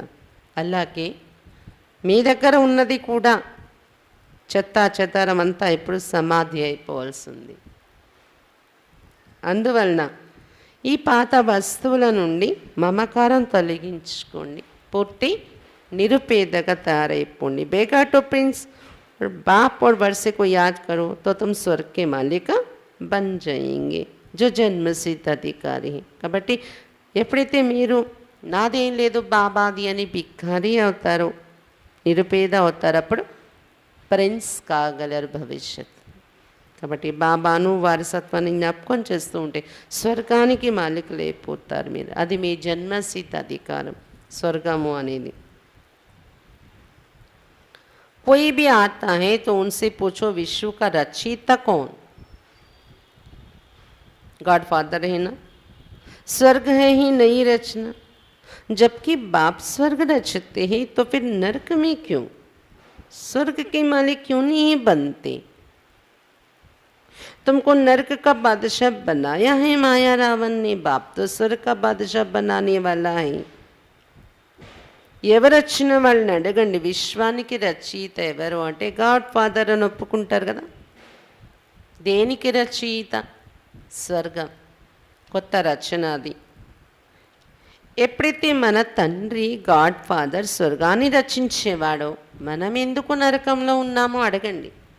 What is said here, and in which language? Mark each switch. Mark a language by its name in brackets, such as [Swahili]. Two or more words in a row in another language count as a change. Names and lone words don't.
[Telugu] అలాగే మీ దగ్గర ఉన్నది కూడా చెత్త చెదారం అంతా ఎప్పుడు సమాధి అయిపోవాల్సింది. అందువలన ఈ పాత వస్తువుల నుండి మమకారం తొలగించుకోండి, పూర్తి నిరుపేదగా తయారైపోండి. [English] beggar to prince [Hindi] बाप और वर्षे को याद करो तो तुम स्वर्ग के मालिक बन जाएंगे जो जन्म सिद्ध अधिकारी है. [Telugu] కాబట్టి ఎప్పుడైతే మీరు నాదేం లేదు బాబాది అని భిక్షారి అవుతారో, నిరుపేద అవుతారు, అప్పుడు ప్రిన్స్ కాగలరు భవిష్యత్. కాబట్టి బాబాను వారసత్వాన్ని జ్ఞాపకం చేస్తూ ఉంటే స్వర్గానికి మాలికలు అయిపోతారు మీరు. అది మీ జన్మసిద్ధ అధికారం, స్వర్గము అనేది. [Hindi] कोई भी आता है तो उनसे पूछो विश्व का रचयिता कौन? [English] God Father [Hindi] है ना, स्वर्ग है ही नई रचना. जबकि बाप स्वर्ग रचते हैं तो फिर नरक में क्यों? स्वर्ग के मालिक क्यों नहीं बनते? तुमको नरक का बादशाह बनाया है माया रावण ने, बाप तो स्वर्ग का बादशाह बनाने वाला है. [Telugu] ఎవరు వచ్చిన వాళ్ళని అడగండి, విశ్వానికి రచయిత ఎవరు అంటే [English] God Father [Telugu] అని ఒప్పుకుంటారు కదా. దేనికి రచయిత? స్వర్గం, కొత్త రచన అది. ఎప్పుడైతే మన తండ్రి [English] God Father [Telugu] స్వర్గాన్ని రచించేవాడో మనం ఎందుకు నరకంలో ఉన్నామో అడగండి.